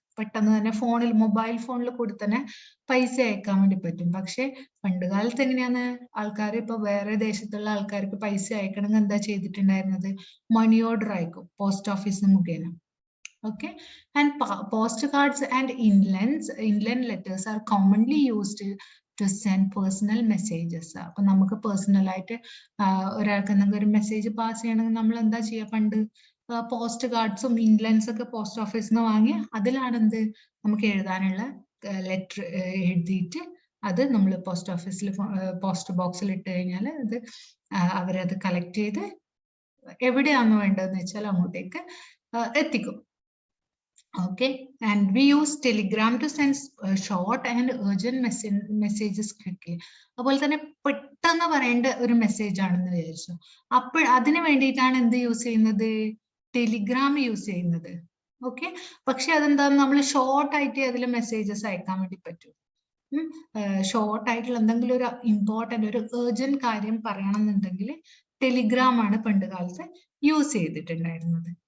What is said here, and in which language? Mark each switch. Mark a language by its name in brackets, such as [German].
[Malayalam] പെട്ടെന്ന് തന്നെ ഫോണിൽ, മൊബൈൽ ഫോണിൽ കൂടി തന്നെ പൈസ അയക്കാൻ വേണ്ടി പറ്റും. പക്ഷെ പണ്ട് കാലത്ത് എങ്ങനെയാണ് ആൾക്കാർ, ഇപ്പൊ വേറെ ദേശത്തുള്ള ആൾക്കാർക്ക് പൈസ അയക്കണമെങ്കിൽ എന്താ ചെയ്തിട്ടുണ്ടായിരുന്നത്? മണി ഓർഡർ അയക്കും പോസ്റ്റ് ഓഫീസ് മുഖേന. [English] Okay, and postcards and inland letters are commonly used to send personal messages. [Malayalam] അപ്പൊ നമുക്ക് പേഴ്സണൽ ആയിട്ട് ഒരാൾക്ക് എന്തെങ്കിലും ഒരു മെസ്സേജ് പാസ് ചെയ്യണമെങ്കിൽ നമ്മൾ എന്താ ചെയ്യുക? പണ്ട് പോസ്റ്റ് കാർഡ്സും ഇൻലൻഡ്സ് ഒക്കെ പോസ്റ്റ് ഓഫീസിൽ നിന്ന് വാങ്ങി അതിലാണ് എന്ത് നമുക്ക് എഴുതാനുള്ള ലെറ്റർ എഴുതിയിട്ട് അത് നമ്മൾ പോസ്റ്റ് ഓഫീസിൽ, പോസ്റ്റ് ബോക്സിൽ ഇട്ട് കഴിഞ്ഞാൽ അത് അവരത് കളക്ട് ചെയ്ത് എവിടെയാണോ വേണ്ടതെന്ന് വെച്ചാൽ അങ്ങോട്ടേക്ക് എത്തിക്കും. [English] Okay, and we use Telegram to send short and urgent messages quickly. [Malayalam] അതുപോലെ തന്നെ പെട്ടെന്ന് പറയേണ്ട ഒരു മെസ്സേജ് ആണെന്ന് വിചാരിച്ചു. അപ്പോൾ അതിന് വേണ്ടിയിട്ടാണ് എന്ത് യൂസ് ചെയ്യുന്നത്? ടെലിഗ്രാം യൂസ് ചെയ്യുന്നത്. ഓക്കെ, പക്ഷെ അതെന്താ, നമ്മൾ ഷോർട്ട് ആയിട്ട് അതിൽ മെസ്സേജസ് അയക്കാൻ വേണ്ടി പറ്റും. ഷോർട്ട് ആയിട്ടുള്ള എന്തെങ്കിലും ഒരു ഇമ്പോർട്ടന്റ് ഒരു ഏർജന്റ് കാര്യം പറയണം എന്നുണ്ടെങ്കിൽ ടെലിഗ്രാം ആണ് പണ്ട് കാലത്ത് യൂസ് ചെയ്തിട്ടുണ്ടായിരുന്നത്.